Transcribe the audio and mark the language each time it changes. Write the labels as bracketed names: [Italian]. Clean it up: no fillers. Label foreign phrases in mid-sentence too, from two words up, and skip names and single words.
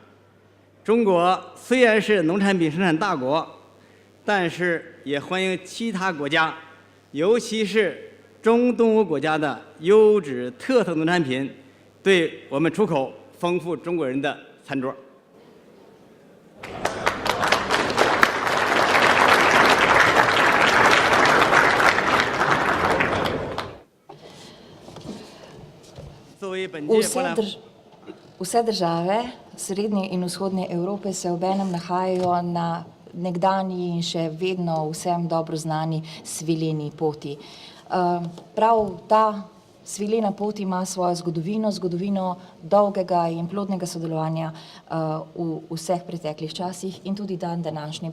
[Chinese] 中国虽然是农产品生产大国，但是也欢迎其他国家，尤其是中东欧国家的优质特色农产品，对我们出口丰富中国人的餐桌。作为本届博览会。 [Slovenian] Vse države Srednje in Vzhodne Evrope se obenem nahajajo na nekdanji in še vedno vsem dobro znani svileni poti. Prav ta svilena pot ima svojo zgodovino, zgodovino dolgega in plodnega sodelovanja v vseh preteklih časih in tudi dan današnji.